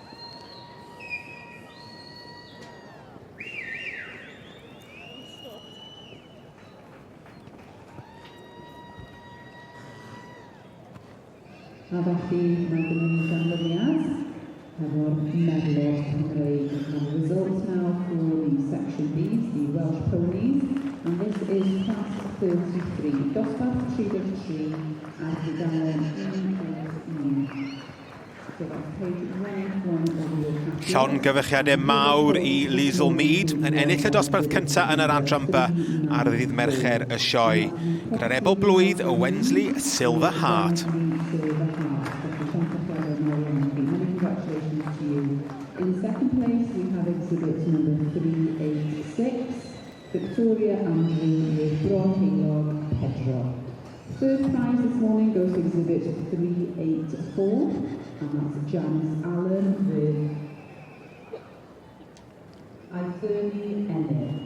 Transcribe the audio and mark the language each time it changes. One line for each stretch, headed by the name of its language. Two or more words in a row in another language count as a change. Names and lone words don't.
Welsh: A felly mae gen i ganlyniad efo'r Merlod Cymreig.
English: And the results now for the Section B's, the Welsh Ponies, and this is class 33,
Welsh: dosbarth 3.3 ar dudalen 1.1. Llon gyfechiadau mawr i Liesl Mead yn ennill y dosbarth cyntaf yn yr adranba ar ddydd Mercher y Sioe. Gyda'r Ebol Blwydd o Wensley Silver Heart.
English: In second place we have exhibit number 386, Victoria Andrew with Bron Heilog Pedro. Third prize this morning goes to exhibit 384, and that's Janice Allen with Thurni Emyr.